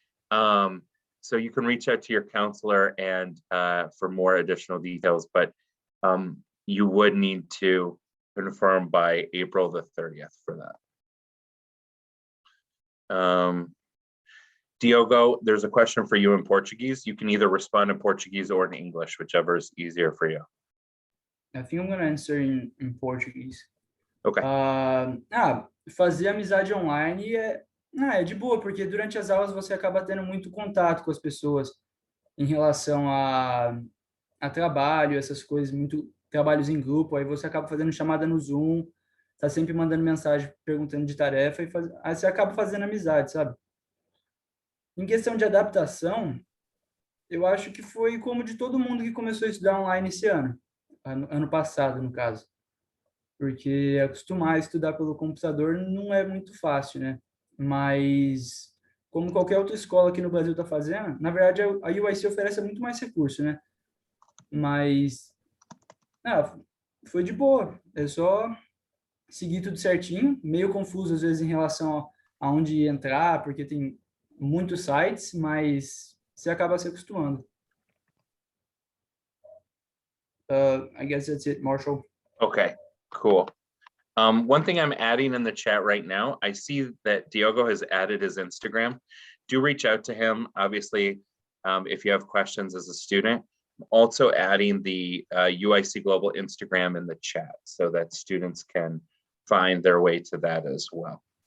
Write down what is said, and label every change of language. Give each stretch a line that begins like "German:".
English: So you can reach out to your counselor and for more additional details, but you would need to confirm by April the 30th for that. Diogo, there's a question for you in Portuguese. You can either respond in Portuguese or in English, whichever is easier for you. I think I'm going to answer in Portuguese. Okay.
Portuguese: Fazer amizade online é de boa, porque durante as aulas você acaba tendo muito contato com as pessoas em relação a trabalho, essas coisas, muito trabalhos em grupo, aí você acaba fazendo chamada no Zoom, tá sempre mandando mensagem perguntando de tarefa, aí você acaba fazendo amizade, sabe? Em questão de adaptação, eu acho que foi como de todo mundo que começou a estudar online esse ano passado, no caso. Porque acostumar a estudar pelo computador não é muito fácil, né? Mas, como qualquer outra escola aqui no Brasil está fazendo, na verdade, a UIC oferece muito mais recurso, né? Mas, foi de boa. É só seguir tudo certinho, meio confuso às vezes em relação a onde entrar, porque tem muitos sites, mas você acaba se acostumando.
English: I guess that's it, Marshall. Okay, cool. One thing I'm adding in the chat right now, I see that Diogo has added his Instagram. Do reach out to him, obviously, if you have questions as a student. I'm also adding the UIC Global Instagram in the chat so that students can find their way to that as well.